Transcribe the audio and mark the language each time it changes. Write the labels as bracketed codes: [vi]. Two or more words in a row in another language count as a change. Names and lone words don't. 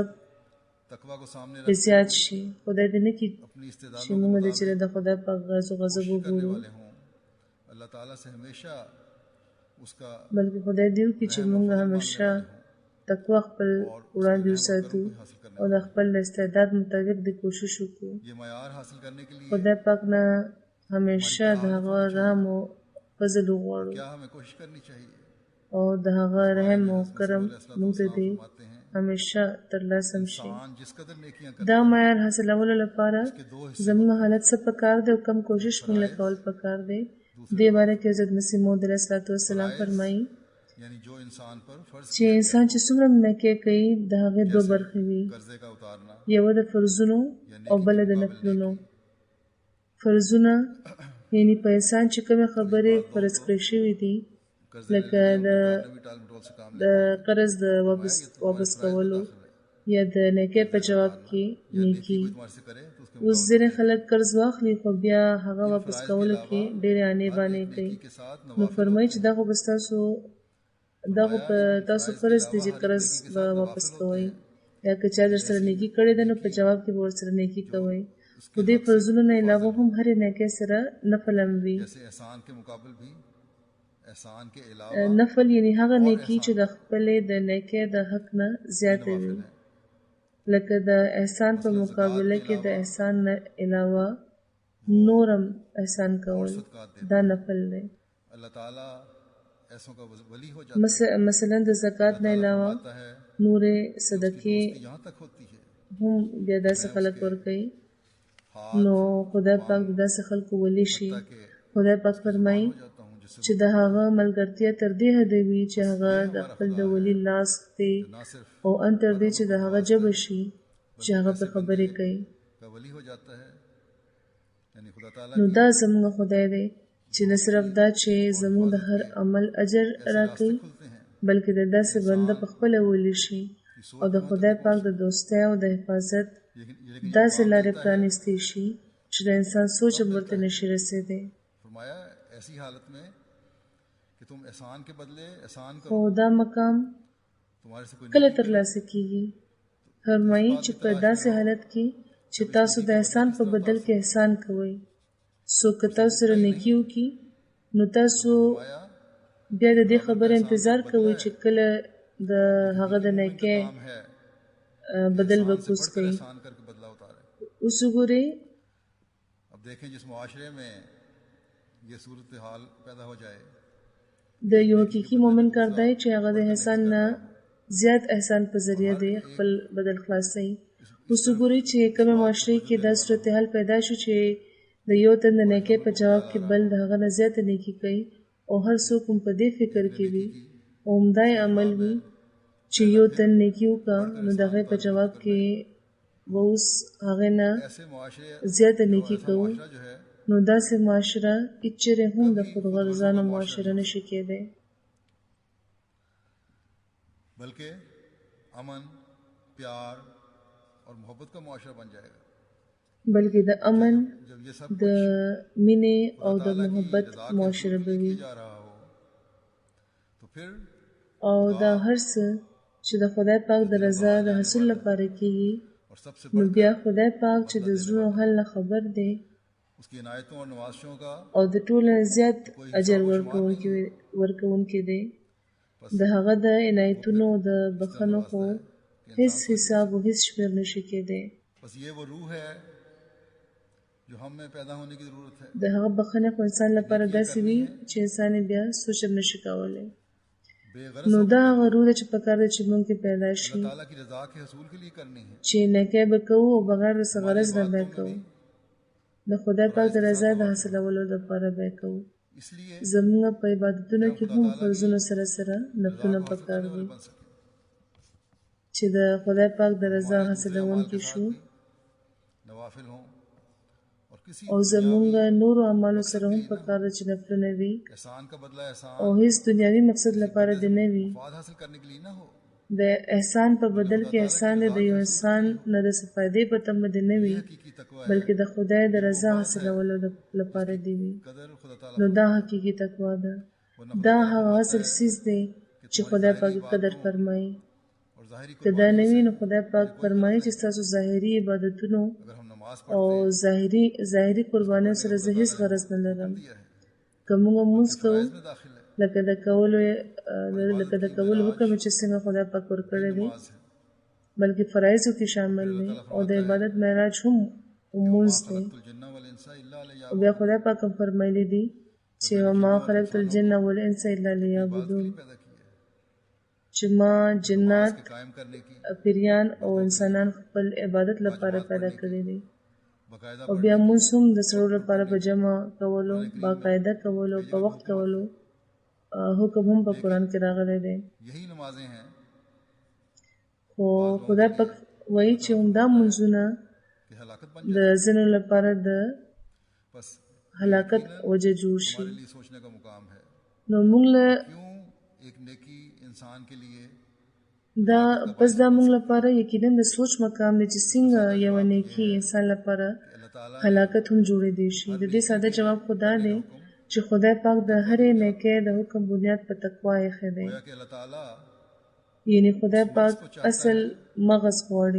[ur] تقوی کو سامنے [ps] به [ur] رکھ [ps] زیات شي. خدای دې نه کړي [ur] اپنی [ps] چې [ur] استعدادوں [ps] موږ د چې د خدای پاک غیظ او غضب [ur] کرنے [ps] وګورو [ur] والے ہوں. اللہ تعالیٰ سے ہمیشہ اس کا [ps] بلکې خدای دې وکړي چې موږ همیشه تقوا خپل وړاندې وساتو او د خپل استعداد مطابق د کوشش وکړو. [ur] یہ معیار حاصل کرنے کے لیے [ps] خدای پاک نه همیشه د هغه رحم او فضل وغواړو [ur] کیا ہمیں کوشش کرنی چاہیے. [ps] او د هغه رحم او کرم موږ ته دې [ur] فرماتے ہیں [ps] همیشه ترلاسه شي. [ur] انسان جس قدر نیکیاں کرے [ps] دا معیار حاصلولو لپاره [ur] کہ دو حصے [ps] زموږ حالت څه پکار دی او کم کوشش موږ له کول پکار دی. دې باره کې حضرت مسیح موعود [ar] علیه السلام [ps] فرمایي [ur] یعنی جو انسان پر فرض [ps] چې انسان چې څومره نکي کوي د هغې دوه برخې وي، [ur] قرضے کا اتارنا [ps] یوه د فرضونو او بله د نفلونو. فرضونه یعنی په انسان چې کومې خبرې فرض کړې شوي دي لکه [ur] بھی ٹال مٹول سے کام [ps] د قرض د واپس کولو یا د نیکۍ په جواب کې نیکي. [ur] تمہارے سے کرے تو اس کے [ps] اوس ځینې خلک قرض واخلي خو بیا هغه واپس کولو کې ډېرې آنې بانې کوي. [ur] کے ساتھ [ps] نو فرمایي چې دا خو بس دا خو په تاسو فرض دی چې قرض به واپس کوئ یا که چا در سره نیکي کړې ده نو په جواب کې به ورسره نیکي کوئ. خو دې فرضونو نه علاوه هم هرې نیکۍ سره نفل هم وي. [ur] جیسے احسان کے مقابل بھی احسان کے علاوه [ps] نفل یعنی هغه نیکي چې د خپلې د نیکۍ د حق نه زیاته وي، لکه د احسان په مقابله کې د احسان نه علاوه نورم احسان کول دا نفل دی. [ur] اللہ تعالیٰ ایسوں کا ولی ہو جاتا [ps] مثلا د زکات نه علاوه [ur] ہے. [ps] نورې صدقې [ur] یہاں تک ہوتی ہے [ps] هم بیا داسې خلک ورکوي نو خدای پاک د داسې خلکو ولی شي. خدای پاک فرمایي [ur] جاتا ہوں جس سے [ps] چې د هغه ملګرتیا تر دې حده وي چې هغه د خپل د ولی لاس دی [ur] نہ صرف [ps] او ان تر دې چې د هغه جبه شي چې هغه په خبرې کوي. [ur] کا ولی ہو جاتا ہے. یعنی خدا تعالیٰ [ps] نو دا زموږ خدای دی چې نه صرف دا چې زموږ د هر عمل اجر راکوي [ur] کھلتے ہیں [ps] بلکې د داسې بنده په خپله ولی شي او د خدای پاک د دوستۍ او د حفاظت داسې لارې پرانیستی شي چې د انسان سوچ هم ورته نشي رسېدی. [ur] فرمایا ایسی حالت میں کہ تم احسان کے بدلے احسان [ps] خو [ur] کرو [ps] دا مقام [ur] تمہارے سے کوئی [ps] کله ترلاسه کیږي. فرمایي چې په داسې حالت کې چې تاسو د احسان په بدل کې احسان کوئ. څوک که تاسو سره نیکي وکړي نو تاسو [ur] آیا [ps] بیا د دې خبرې انتظار کوئ چې کله د هغه د نیکۍ [ur] کام ہے [ps] بدل به [ur] سے [ps] کوز [ur] بڑھ کر [ps] کوي. [ur] احسان کر کے بدلہ اتارے. [ps] اوس وګورئ [ur] اب دیکھیں جس معاشرے میں یہ صورتحال پیدا ہو جائے [ps] د یو حقیقي مومن کار دی چې هغه د احسان نه زیات احسان په ذریعه دی خپل بدل خلاصوي. اوس وګورئ چې کومه معاشرې کې دا صورتحال پیدا شو چې د یو تن د نیکۍ په جواب کې بل د هغه نه زیاته نیکي کوي او هر څوک هم په دې فکر کې وي او همدا یې عمل وي چې یو تن نیکی وکړه نو د هغې په جواب کې به اوس هغې نه [ur] ایسے معاشرے [ps] زیاته نیکي [ur] ऐसा [ps] کوو [ur] معاشرہ جو ہے [ps] نو داسې معاشره هېڅ چېرې هم د خودغرضانو معاشره نشي کېدی [ur] بلکہ امن پیار اور محبت کا معاشرہ بن جائے گا [ps] بلکې د امن [ur] جب یہ سب [ps] د مینې او د محبت معاشره به وي [ur] جا رہا ہو تو پھر [ps] او دا هر څه چې د خدای پاک د رضا د حاصل لپاره کېږي [ur] اور سب سے [ps] نو بیا خدای پاک چې د زړونو حل نه خبر دی [ur] اس کی عنایتوں اور نوازشوں کا [ps] او د ټولو نه زیات اجر ورکوونکی دی د هغه د عنایتونو د بخښنو خو هیڅ حساب او هیڅ شمېر نشي کېدی [ur] بس یہ وہ روح ہے جو ہم میں پیدا ہونے کی ضرورت ہے [ps] د هغه بخښنه خو انسان لپاره داسې وي چې انسان یې بیا سوچ هم نشي کولی [ur] बेगरज [ps] نو دا هغه روح ده چې پکار ده چې موږ کې پیدا شي [ur] اللہ تعالیٰ کی رضا کے حصول کے لیے کرنی ہے [ps] چې نیکی به کوو او بغیر د څه غرض نه به کوو د خدای پاک د رضا د حاصلولو لپاره به کوو [ur] इसलिए [ps] زموږ په عبادتونو کې هم فرضونو سره سره نفلونه پکار دي [ur] بن سکے [ps] چې د خدای پاک د رضا حاصلونکي شو [ur] نوافل ہوں اور کسی [ps] او زموږ نورو اعمالو سره هم پکار ده چې نفلونه وي [ur] احسان کا بدلہ احسان [ps] او هیڅ دنیوي مقصد لپاره دې نه وي [ur] فائدہ حاصل کرنے کے لیے نہ ہو [ps] د احسان په بدل کې احسان دی د یو انسان نه د څه فایدې په تمه دې نه وي [ur] حقیقی تقویٰ ہے [ps] بلکې د خدای د رضا حاصلولو لپاره دی وي [ur] قدر خدا تعالیٰ [ps] نو دا حقیقي تقوا ده دا هغه اصل سیز دی چې خدای پاک قدر فرمایي [ur] اور ظاہری [ps] که دا نه وي نو خدای پاک فرمایي چې ستاسو ظاهري عبادتونو [ur] اگر ہم نماز [ps] او ظاهري قربانیو سره زه هیڅ غرض نه لرم که موږ مونځ کوو [ur] میں داخل ہے [ps] لکه د کولو حکم چې څنګه خدای پاک ورکړی دی [ur] نماز ہے [ps] بلکې فرایضو کې شامل دی او د عبادت معراج هم مونځ دی [ar] قل الجنّ و الإنس إلا لي [ps] او بیا خدای پاک هم فرمایلی دی چې [ar] وما خلقت الجن والانس الا ليعبدون [ur] پیدا کی ہے [ps] چې ما جنات [ur] کے قائم کرنے کی [ps] پیریان او انسانان خپل عبادت لپاره پیدا کړی دي [ur] बाकायदा [ps] او بیا موږ هم د سړو لپاره په جمع کولو باقاعده کولو په وخت کولو حکم هم په قرآن کې راغلی دی [ur] یہی نمازیں ہیں [ps] خو خدای پاک وایي چې همدا منځونه [ur] کہ ہلاکت بن [ps] د ځینو لپاره د [ur] बस [ps] هلاکت وجه جوړ شي [ur] ہمارے لیے سوچنے کا مقام ہے [ps] نو موږ له [ur] کیوں ایک نیکی انسان کے لیے [ps] دا پس دا موږ لپاره یقینا د سوچ مقام دی چې څنګه یو نیکی انسان لپاره [ur] अल्लाह ताला [ps] هلاکت هم جوړېدی شي د دې ساده جواب خدا دی چې خدای پاک د هرې نیکۍ د حکم بنیاد په تقوا ایښی دی [ur] گویا کہ اللہ تعالیٰ [ps] یعنی خدای پاک اصل مغز غواړي